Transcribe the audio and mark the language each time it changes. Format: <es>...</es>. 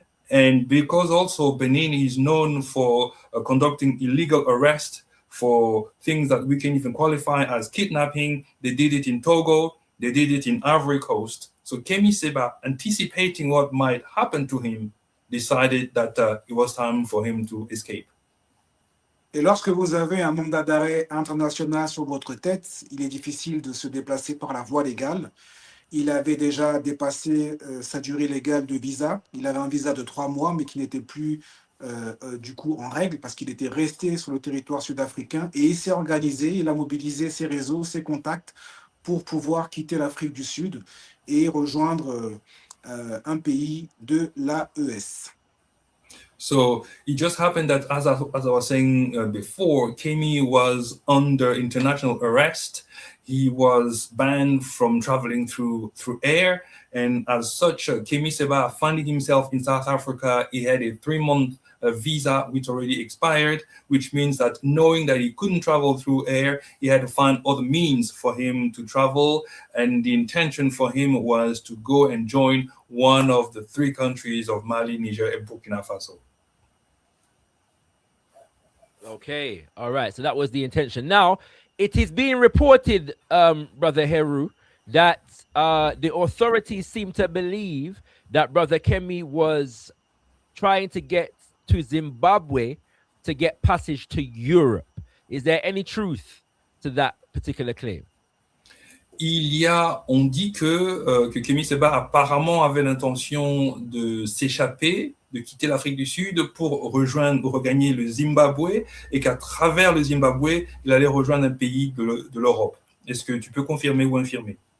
<en>And because also Benin is known for conducting illegal arrests for things that we can even qualify as kidnapping, they did it in Togo, they did it in Ivory Coast. So Kemi Seba, anticipating what might happen to him, decided that it was time for him to escape.</en> <fr>Et lorsque vous avez un mandat d'arrêt international sur votre tête, il est difficile de se déplacer par la voie légale. Il avait déjà dépassé sa durée légale de visa. Il avait un visa de 3 mois, mais qui n'était plus du coup en règle parce qu'il était resté sur le territoire sud-africain. Et il s'est organisé, il a mobilisé ses réseaux, ses contacts pour pouvoir quitter l'Afrique du Sud et rejoindre un pays de l'AES.</fr> <en>So it just happened that, as I was saying before, Kemi was under international arrest. He was banned from traveling through air. And as such, Kemi Seba, finding himself in South Africa, he had a 3-month visa which already expired, which means that knowing that he couldn't travel through air, he had to find other means for him to travel. And the intention for him was to go and join one of the 3 countries of Mali, Niger, and Burkina Faso. Okay, all right. So that was the intention. Now, it is being reported, Brother Hery, that the authorities seem to believe that Brother Kemi was trying to get to Zimbabwe to get passage to Europe. Is there any truth to that particular claim?</en> <fr>On dit que Kemi Seba apparemment avait l'intention de s'échapper, de quitter l'Afrique du Sud pour regagner le Zimbabwe, et qu'à travers le Zimbabwe, il allait rejoindre un pays de l'Europe. Est-ce que tu peux confirmer ou infirmer?</fr>